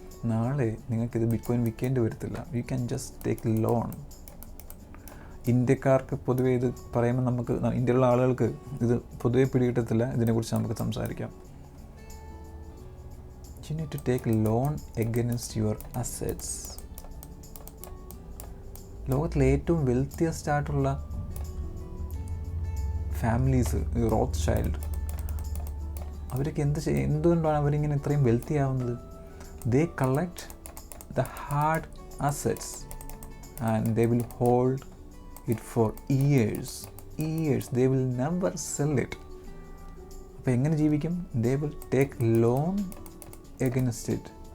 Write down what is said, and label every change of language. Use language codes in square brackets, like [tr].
[ml] നാളെ നിങ്ങൾക്കിത് ബിറ്റ്കോയിൻ വിൽക്കേണ്ടി വരത്തില്ല. [en] You can just take loan. [ml] ഇന്ത്യക്കാർക്ക് പൊതുവേ ഇത് പറയുമ്പോൾ നമുക്ക്, ഇന്ത്യയിലുള്ള ആളുകൾക്ക് ഇത് പൊതുവേ പിടികിട്ടത്തില്ല. ഇതിനെക്കുറിച്ച് നമുക്ക് സംസാരിക്കാം. [en] You need to take loan against your assets. [ml] ലോകത്തിലെ ഏറ്റവും വെൽത്തിയസ്റ്റ് ആയിട്ടുള്ള ഫാമിലീസ്, റോത്ത് ചൈൽഡ്, അവരൊക്കെ എന്തുകൊണ്ടാണ് അവരിങ്ങനെ ഇത്രയും വെൽത്തി ആവുന്നത്? [en] They collect the hard assets and they will hold it for years. They will never sell it. [ml] അപ്പോൾ എങ്ങനെ ജീവിക്കും? [en] They will take loan against it.